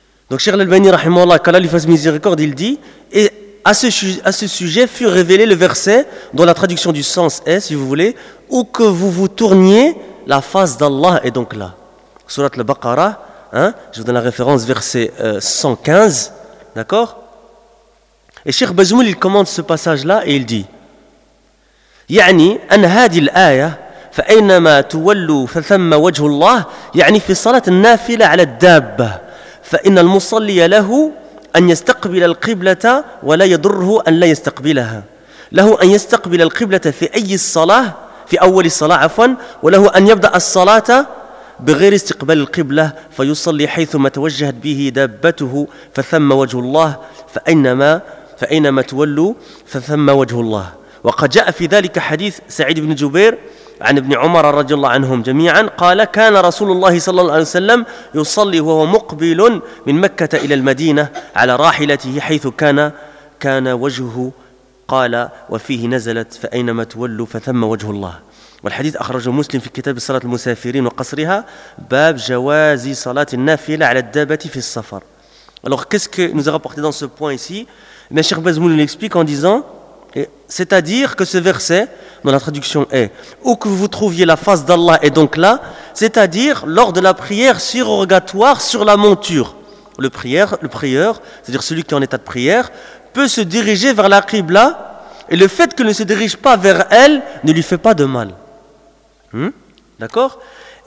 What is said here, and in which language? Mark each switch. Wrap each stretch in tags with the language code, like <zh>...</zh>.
<fr>Donc, Cheikh Al-Albani, rahimahullah, qu'Allah lui fasse miséricorde, il dit « et à ce sujet fut révélé le verset dont la traduction du sens est, si vous voulez, où que vous vous tourniez, la face d'Allah est donc là. » Surat al-Baqarah, je vous donne la référence, verset 115, d'accord? Et Cheikh Bazmoul, il commente ce passage-là et il dit</fr> <ar>« يعني أن هذه الآية فأينما تولوا فثم وجه الله يعني في صلاة النافلة على الدابة فإن المصلي له أن يستقبل القبلة ولا يضره أن لا يستقبلها له أن يستقبل القبلة في أي الصلاة في أول الصلاة عفوا وله أن يبدأ الصلاة بغير استقبال القبلة فيصلي حيثما توجهت به دابته فثم وجه الله فأينما تولوا فثم وجه الله وقد جاء في ذلك حديث سعيد بن جبير عن ابن عمر رضي الله عنهم جميعا قال كان رسول الله صلى الله عليه وسلم يصلي وهو مقبل من مكة إلى المدينة على راحلته حيث كان وجهه قال وفيه نزلت فأينما تولوا فثم وجه الله والحديث أخرجه مسلم في كتاب صلاة المسافرين وقصرها باب جواز صلاة النافلة على الدابة في السفر.</ar> <fr>Alors qu'est-ce que nous a rapporté dans ce point ici? Mais Cheikh Bazmoul l'explique en disant, c'est-à-dire que ce verset, dont la traduction est « Où que vous trouviez la face d'Allah est donc là », c'est-à-dire lors de la prière surrogatoire sur la monture. Le prieur, c'est-à-dire celui qui est en état de prière, peut se diriger vers la Qibla, et le fait qu'il ne se dirige pas vers elle ne lui fait pas de mal. D'accord ?</fr>